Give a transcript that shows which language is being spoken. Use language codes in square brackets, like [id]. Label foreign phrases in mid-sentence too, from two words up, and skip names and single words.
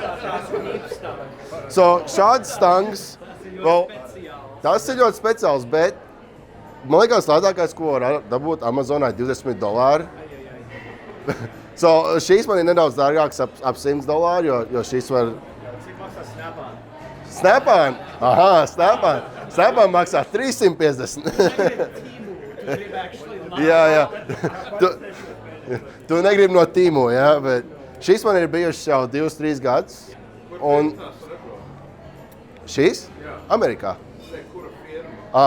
[lv] So, šādas stangas, tas ir ļoti speciāls, bet man liekas, lētākais, ko var dabūt Amazonā, ir $20. So, šīs man ir nedaudz dārgākas ap $100, jo šīs var... Snap-on? Aha, Snap-on. Snap-on maksā $350. Jā. Tu negribi no Tīmo, jā, bet šīs man ir bijušas jau 2-3 gadus. Un šīs? Amerikā. Kura firma?